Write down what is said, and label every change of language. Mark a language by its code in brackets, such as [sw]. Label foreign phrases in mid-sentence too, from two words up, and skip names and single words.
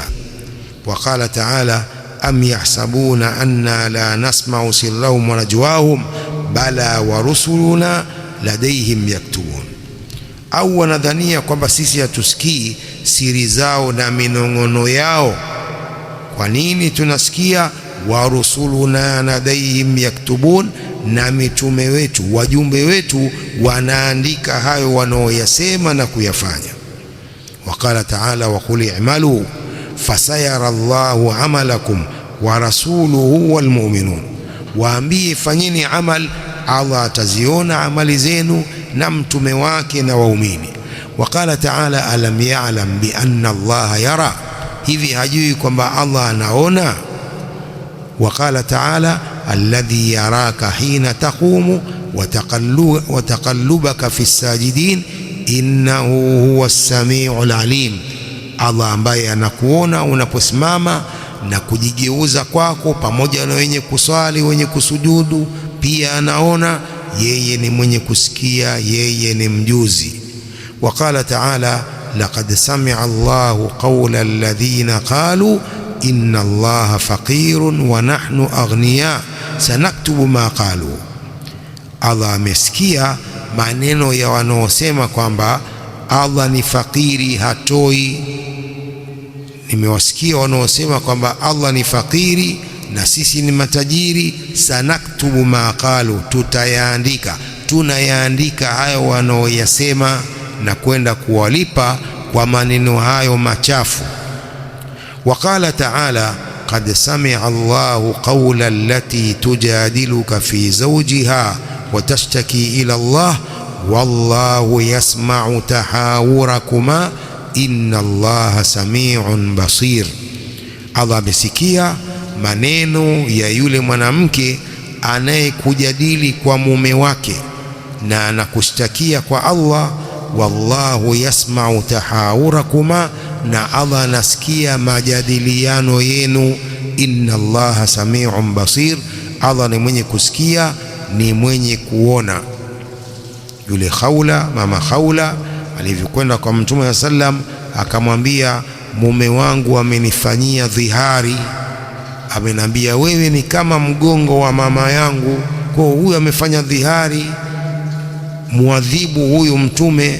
[ar] وقال تعالى أم يحسبون أننا لا نسمع سرهم ونجواهم بلى ورسلنا لديهم يكتبون. [sw] au wanadhania kwamba sisi hatusikii siri zao na minong'ono yao. Kwa nini tunasikia? [ar] ورسلنا لديهم يكتبون, [sw] na mitume wetu, wajumbe wetu wanaandika hayo wanaoyasema na kuyafanya. [ar] وقال تعالى وقل اعملوا فسيرى الله عملكم ورسوله والمؤمنون. [sw] waambie fanyeni amal, Allah ataziona amali zenu na mtume wake na waumini. [ar] وقال تعالى ألم يعلم بأن الله يرى, [sw] hivi hajui kwamba Allah anaona? [ar] وقال تعالى الذي يراك حين تقوم وتقلبك في الساجدين إنه هو السميع العليم, [sw] Allah ambaye anakuona unaposimama na kujigeuza kwako, pamoja na wenye kuswali, wenye kusujudu pia anaona. Yeye ni mwenye kusikia, yeye ni mjuzi. [ar] وقال تعالى لقد سمع الله قول الذين قالوا إن الله فقير ونحن أغنياء سنكتب ما قالوا. [sw] Allah amesikia maneno ya wanaosema kwamba Allah ni fakiri, hatoi. Nimewasikia wanaosema kwamba Allah ni fakiri na sisi ni matajiri. [ar] سنكتب ما قالوا, [sw] tunayaandika hayo wanaoyasema na kwenda kuwalipa kwa maneno hayo machafu. [ar] وقال تعالى قد سمع الله قول التي تجادلك في زوجها وتشتكي إلى الله والله يسمع تحاوركما إن الله سميع بصير. [sw] Allah amesikia maneno ya yule mwanamke anayekujadili kwa mume wake na anakushtakia kwa Allah. [ar] والله يسمع تحاوركما, [sw] na Allah anasikia majadiliano yenu. [ar] إن الله سميع بصير, [sw] Allah ni mwenye kusikia, ni mwenye kuona. Yule Khawla, mama Khawla alivyokwenda kwa Mtume sallam, akamwambia mume wangu amenifanyia dhihari, amenambia wewe ni kama mgongo wa mama yangu, kwa huyu amefanya dhihari, muadhibu huyu Mtume.